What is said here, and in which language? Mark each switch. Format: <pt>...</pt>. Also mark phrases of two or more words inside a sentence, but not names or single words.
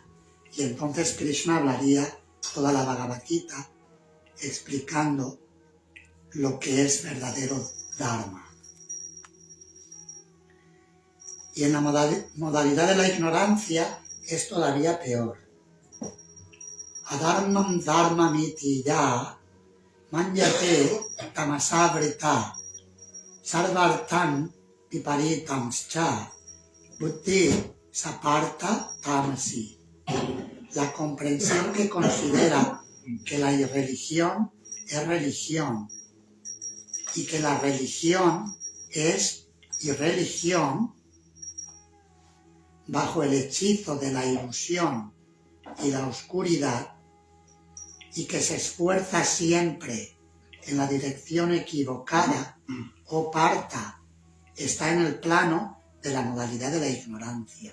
<es>Y entonces Krishna hablaría toda la Bhagavad Gita explicando lo que es verdadero Dharma. Y en la modalidad de la ignorancia es todavía peor.</es> <sa>Adharmam dharmamiti ya manyate tamasavrita sarvartan viparitamscha buddhi sapartha tamasi.</sa> <es>La comprensión que considera que la irreligión es religión y que la religión es irreligión bajo el hechizo de la ilusión y la oscuridad y que se esfuerza siempre en la dirección equivocada o parta, está en el plano de la modalidad de la ignorancia.</es>